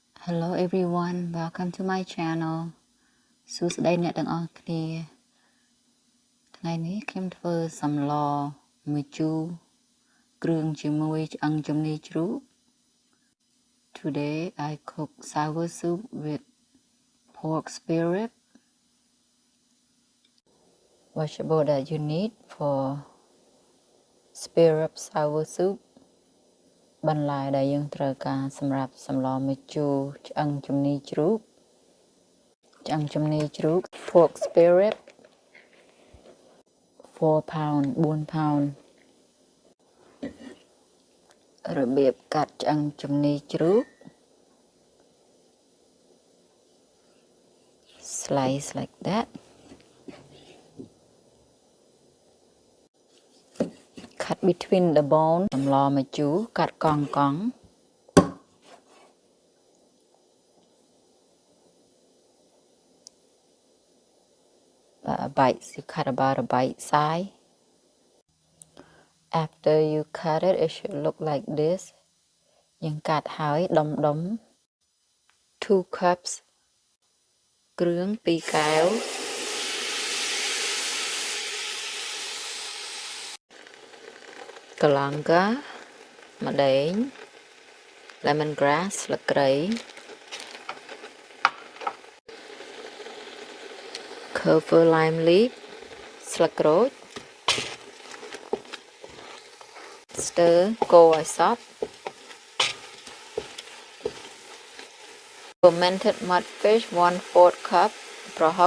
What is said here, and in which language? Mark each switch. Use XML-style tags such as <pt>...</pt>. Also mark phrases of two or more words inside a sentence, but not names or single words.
<en>Hello everyone, welcome to my channel</en> <km>សួស្តីអ្នកទាំងអស់គ្នាថ្ងៃនេះខ្ញុំធ្វើសម្លមួយជូរគ្រឿងជាមួយឆ្អឹងជំនីជ្រូក</km> <en>Today I cook sour soup with pork spare rib. Vegetable that you need for spare rib sour soup</en> <km>បន្លែដែលយើងត្រូវការសម្រាប់សម្លមួយជូរឆ្អឹងជំនីជ្រូក</km> <en>pork spare rib 4 pound 4 pound</en> <km>របៀបកាត់ឆ្អឹងជំនីជ្រូក</km> <en>slice like that. Cut between the bone</en> <km>សម្លមួយជូរកាត់កង់</km> <en>a bite, you cut about a bite size. After you cut it, it should look like this.</en> <km>យើងកាត់ហើយដុំ 2 cups គ្រឿង2កែវ</km> <en>galangal ម្ដេង lemongrass</en> <km>ស្លឹកគ្រៃ</km> <en>Kiffir lime leaf</en> <km>ស្លឹកក្រូច</km> <en>stir</en> <km>កូរឲ្យសព្វ</km> <en>fermented mudfish 1/4 cup ប្រហុ</en>